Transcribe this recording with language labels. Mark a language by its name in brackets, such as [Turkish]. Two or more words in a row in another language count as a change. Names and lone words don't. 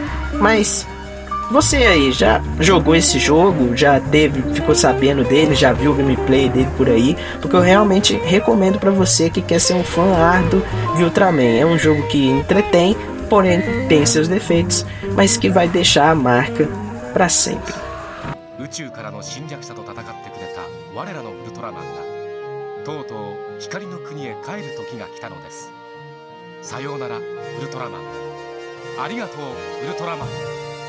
[Portuguese] Mas você aí já jogou esse jogo, ficou sabendo dele, já viu o gameplay dele por aí? Porque eu realmente recomendo para você que quer ser um fã árduo de Ultraman. É um jogo que entretém, porém tem seus defeitos, mas que vai deixar a marca para sempre. [Japanese] 宇宙からの侵略者と戦ってくれた我らのウルトラマンがとうとう光の国へ帰る時が来たのです。さようならウルトラマン。ありがとうウルトラマン。